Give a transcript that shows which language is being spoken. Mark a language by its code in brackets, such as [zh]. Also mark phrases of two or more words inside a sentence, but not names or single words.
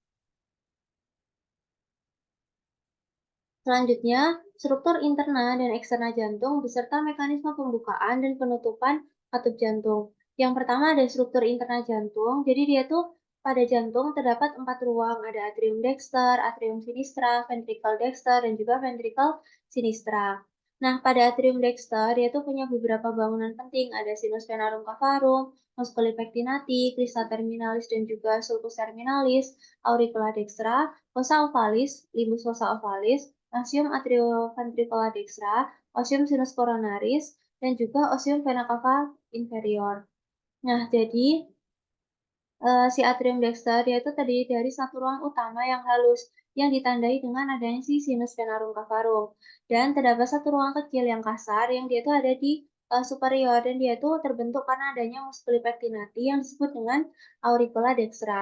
[id] Selanjutnya, struktur interna dan eksterna jantung beserta mekanisme pembukaan dan penutupan katup jantung. Yang pertama ada struktur interna jantung. Jadi dia tuh pada jantung terdapat 4 ruang, ada [la] atrium dexter, atrium sinistra, ventricle dexter, [id] dan juga [la] ventricle sinistra. [id] Nah, pada [la] atrium dexter [id] dia tuh punya beberapa bangunan penting, ada [la] sinus venarum cavarum, musculi pectinati, crista terminalis [id] dan juga [la] sulcus terminalis, auricula dextra, fossa ovalis, limbus fossa ovalis, osium atrioventricular dextra, osium sinus coronaris, [id] dan juga [la] osium vena cava inferior. [id] Nah, jadi si [la] atrium dexter [id] dia itu terdiri dari satu ruang utama yang halus yang ditandai dengan adanya si [la] sinus venarum cavarum. [id] Dan terdapat satu ruang kecil yang kasar yang dia itu ada di superior dan dia itu terbentuk karena adanya [la] musculi pectinati [id] yang disebut dengan [la] auricula dextra.